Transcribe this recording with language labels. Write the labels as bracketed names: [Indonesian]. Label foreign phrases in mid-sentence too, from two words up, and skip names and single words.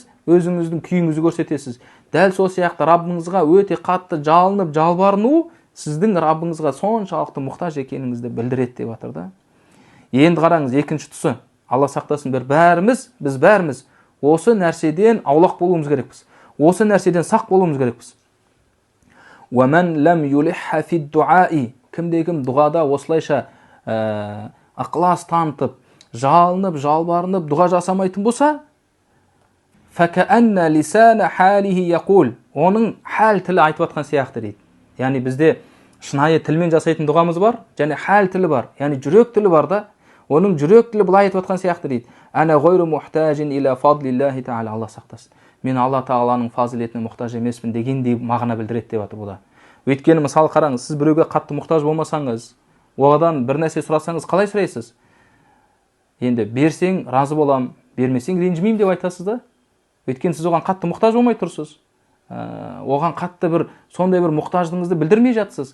[Kazakh] Өзіңіздің күйіңізді көрсетесіз. Дәл сол сияқты Раббыңызға өте қатты жалынып, жалбарыну сіздің Раббыңызға соншалықты мұқтаж екеніңізді білдіреді деп жатыр да. Енді қараңыз, екінші тұсы, Алла сақтасын, біз бәріміз осы нәрседен аулақ болуымыз керекпіз. Осы нәрседен сақ болуымыз керекпіз. [Arabic] وَمَنْ لَمْ يُلِحَّ فِي الدُّعَاءِ [Kazakh] Кімде-кім дұғада осылайша ықылас танытып, жалынып, жалбарынып, дұға жасамайтын болса, [Arabic] فَكَأَنَّ لِسَانَ حَالِهِ يَقُولُ [Kazakh] Оның хәл тілі айтып атқан сияқты дейді. Яғни бізде шынайы тілмен жасайтын дұғамыз бар, және хәл тілі бар, яғни жүрек тілі бар да. Оның жүрек тілі былай айтып атқан сияқты дейді. [Arabic] أنا غير محتاج إلى فضل الله تعالى. [Kazakh] Алла сақтасын. Мен Алла Тағаланың фазилетіне мұқтаж емеспін дегендей мағына білдіреді деп жатыр бұда. Өйткені мысалы қараңыз, сіз біреуге қатты мұқтаж болмасаңыз, оған бір нәрсе сұрасаңыз қалай сұрайсыз? Енді берсең разы болам, бермесең ренжімеймін деп айтасыз да. Өйткені сіз оған қатты мұқтаж болмай тұрсыз. Оған қатты бір сондай бір мұқтаждығыңызды білдірмей жатсыз.